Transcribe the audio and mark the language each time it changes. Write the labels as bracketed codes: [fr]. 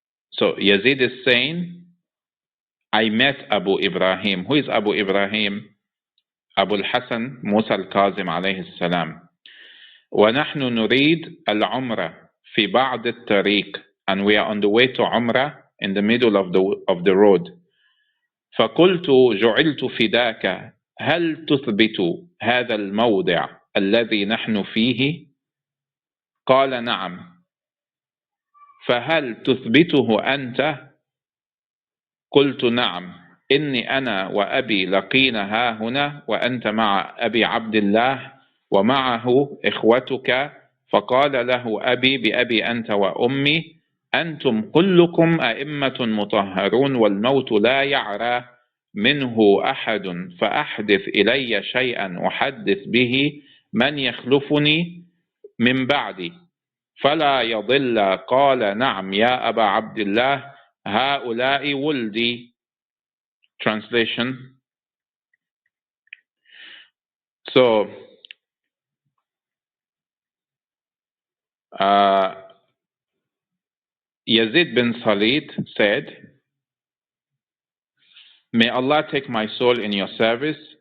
[en] So Yazid is saying, I met Abu Ibrahim. Who is Abu Ibrahim? Abu al-Hasan Musa al-Kazem عليه السلام. [ar] ونحن نريد العمرة في بعض الطريق, [en] and we are on the way to Umrah in the middle of the road. [ar] فقلت جعلت فداك هل تثبت هذا الموضع الذي نحن فيه؟ قال نعم. فهل تثبته أنت؟ قلت نعم. إني أنا وأبي لقينا ها هنا وأنت مع أبي عبد الله ومعه إخوتك. فقال له أبي بأبي أنت وأمي أنتم كلكم أئمة مطهرون والموت لا يعرى منه أحد فأحدث إلي شيئا أحدث به من يخلفني من بعدي فلا يضل. قال نعم يا أبا عبد الله هؤلاء ولدي. [en] Translation. So Yazid bin Salit said, may Allah take my soul in your service.